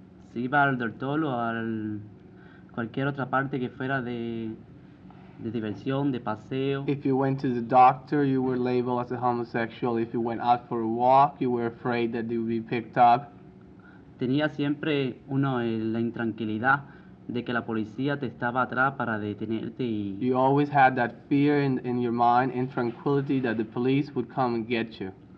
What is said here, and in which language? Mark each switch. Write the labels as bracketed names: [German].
[Spanish] se iba al doctor o a cualquier otra parte que fuera de diversión, de paseo. [English] If you went to the doctor, you were labeled as a homosexual. If you went out for a walk, you were afraid that you would be picked up. [Spanish] Tenía siempre uno la intranquilidad de que la policía te estaba atrás para detenerte y... [English] You always had that fear in your mind, intranquility, that the police would come and get you.